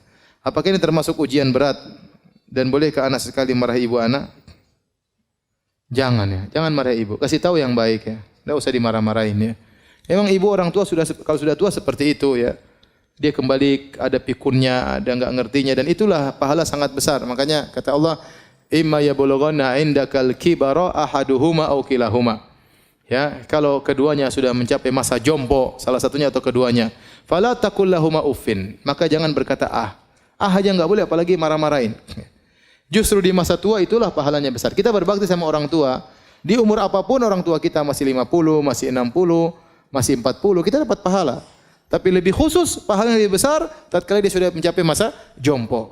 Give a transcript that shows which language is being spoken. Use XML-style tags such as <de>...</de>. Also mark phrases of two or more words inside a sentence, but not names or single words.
<id>Apakah ini termasuk ujian berat dan bolehkah anak sekali marah ibu anak? Jangan ya, jangan marah ibu. Kasih tahu yang baik ya. Tidak usah dimarah-marahin ya. Memang ibu orang tua kalau sudah tua seperti itu ya. Dia kembali ada pikunnya, ada enggak ngertinya dan itulah pahala sangat besar. Makanya kata Allah,</id> <ar>"إما يبلغن عندك الكبر أحدهما أو كلاهما."</ar> <id>Ya, kalau keduanya sudah mencapai masa jompo, salah satunya atau keduanya,</id> <ar>فلا تقل لهما أف.</ar> <id>Maka jangan berkata ah. Ah aja enggak boleh apalagi marah-marahin. Justru di masa tua itulah pahalanya besar. Kita berbakti sama orang tua, di umur apapun orang tua kita masih 50, masih 60, masih 40, kita dapat pahala. Tapi lebih khusus, pahala yang lebih besar tatkala dia sudah mencapai masa jompo.</id>